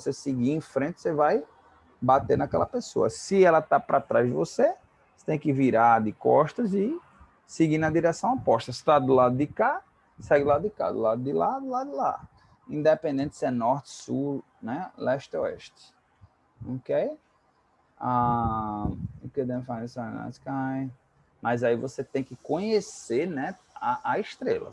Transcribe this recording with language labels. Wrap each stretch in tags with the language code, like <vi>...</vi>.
<pt>Você seguir em frente, você vai bater naquela pessoa. Se ela está para trás de você, você tem que virar de costas e seguir na direção oposta. Se está do lado de cá, segue do lado de cá. Do lado de lá, do lado de lá. Independente se é norte, sul, né? Leste ou oeste. Ok?</pt> <en>You can then find the sun in the sky.</en> <pt>Mas aí você tem que conhecer, né, a estrela.</pt>